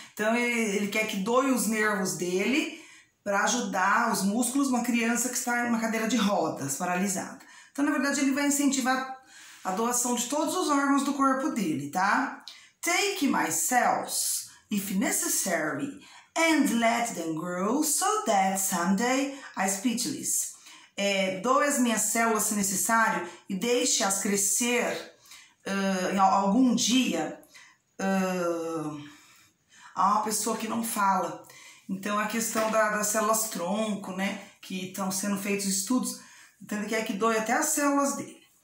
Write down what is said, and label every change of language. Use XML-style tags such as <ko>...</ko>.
<pt>Então ele quer que doe os nervos dele para ajudar os músculos de uma criança que está em uma cadeira de rodas, paralisada. Então, na verdade, ele vai incentivar a doação de todos os órgãos do corpo dele, tá?</pt> <en>Take my cells, if necessary, and let them grow so that someday I'm speechless.</en> <pt>Doe as minhas células se necessário e deixe-as crescer algum dia a uma pessoa que não fala. Então, a questão das células tronco, né, que estão sendo feitos estudos, então ele quer que doe até as células dele.</pt>